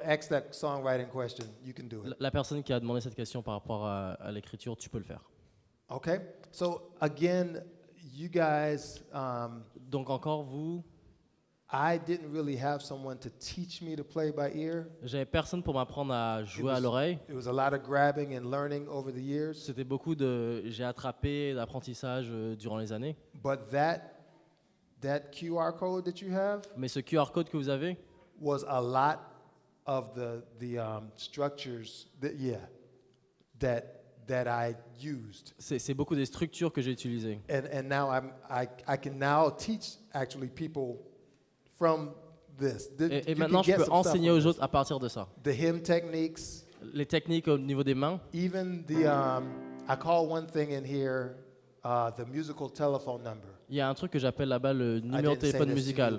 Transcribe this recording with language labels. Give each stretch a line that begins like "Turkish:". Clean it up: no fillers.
English: asked that songwriting question, you can do it.
French: La personne qui a demandé cette question par rapport à l'écriture, tu peux le faire.
English: Okay. So again, you guys,
French: Donc encore vous,
English: I didn't really have someone to teach me to play by ear.
French: j'avais personne pour m'apprendre à jouer à
English: was-
French: l'oreille.
English: It was a lot of grabbing and learning over the years.
French: C'était beaucoup j'ai attrapé d'apprentissage durant les années.
English: But that QR code that you have,
French: Mais ce QR code que vous avez,
English: was a lot of the structures that I used.
French: C'est beaucoup des structures que j'ai utilisées.
English: And now I can now teach actually people from this.
French: Et maintenant, je peux enseigner aux autres à partir de ça.
English: The hymn techniques.
French: Les techniques au niveau des mains.
English: Even I call one thing in here the musical telephone number.
French: Il y a un truc que j'appelle là-bas le numéro de téléphone musical.